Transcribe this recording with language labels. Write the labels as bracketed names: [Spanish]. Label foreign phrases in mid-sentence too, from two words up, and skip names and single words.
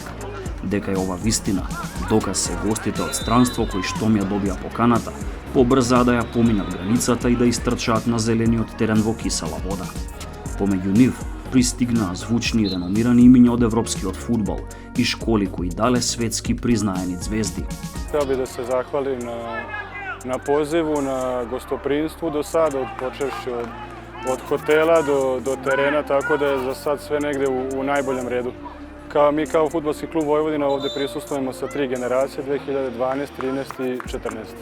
[Macedonian] Дека е ова вистина, доказ се гостите од странство кои штом ја добија поканата, побрзаа да ја поминат границата и да истрчаат на зелениот терен во кисела вода. Помеѓу нив пристигнаа звучни и реномирани имиња од европскиот фудбал и школи кои дале светски признаени звезди. [Serbian] Hteo bih da se zahvalim na pozivu, na gostoprinstvu do sada, počevši od hotela do terena, tako da je za sad sve negde u najboljem redu. Mi kao Fudbalski klub Vojvodina ovde prisustvujemo sa 3 generacije, 2012, 13 i 14.